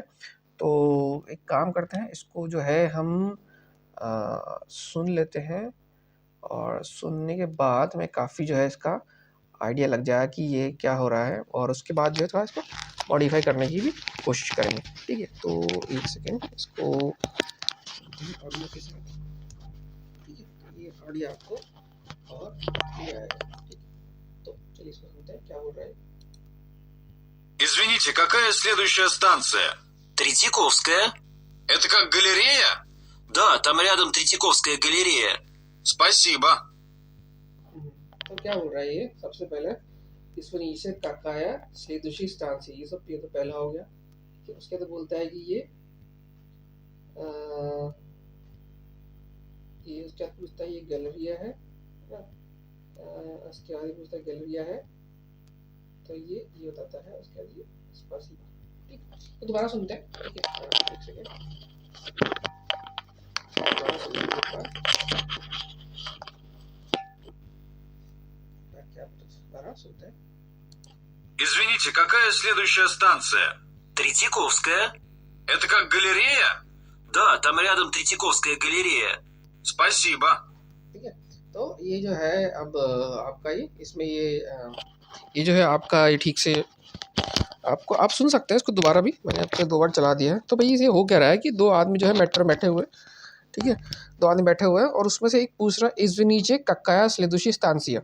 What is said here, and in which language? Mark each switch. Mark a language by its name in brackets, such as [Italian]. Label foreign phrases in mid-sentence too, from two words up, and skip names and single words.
[Hindi] तो एक काम करते हैं, इसको जो है हम सुन लेते हैं और सुनने के बाद हमें काफ़ी जो है इसका आइडिया लग जाएगा कि ये क्या हो रहा है, और उसके बाद जो है थोड़ा इसको मॉडिफाई करने की भी कोशिश करेंगे। ठीक है? तो एक सेकेंड, इसको ऑडियो के साथ, ठीक है, तो ये ऑडियो आपको और क्लियर आएगा। ठीक है? तो चलिए इसको सुनते हैं क्या बोल रहा है। [Russian] Извините, какая следующая станция? Третьяковская. Это как галерея? Да, там рядом Третьяковская галерея. Спасибо. [Hindi] तो क्या बोल रहा है ये, सबसे पहले इसमें नीचे [Russian] какая следующая [Hindi] स्थान से, ये सब ये तो पहला हो गया। फिर उसके बाद बोलता है कि ये उसके बाद पूछता है ये गैलरिया है ना, उसके बाद पूछता है गैलरिया है, तो ये बताता है। उसके बाद ये स्पासिबा। ठीक, तो दोबारा सुनते हैं। ठीक है, एक सेकेंड, दोबारा सुनते हैं एक बार। क्या दोबारा सुनते हैं। [Russian] Извините, какая следующая станция? Третьяковская. Это как галерея? Да, там рядом Третьяковская галерея. Спасибо. [Hindi] ठीक है, तो ये जो है अब आपका ये इसमें ये जो है आपका ये ठीक से आपको आप सुन सकते हैं इसको दोबारा भी, मैंने आपको 2 बार चला दिया है। तो भाई ये हो क्या रहा है कि 2 आदमी जो है मेट्रो बैठे हुए हैं, ठीक है? 2 आदमी बैठे हुए हैं और उसमें से एक पूछ रहा है [Russian] Извините какая следующая станция.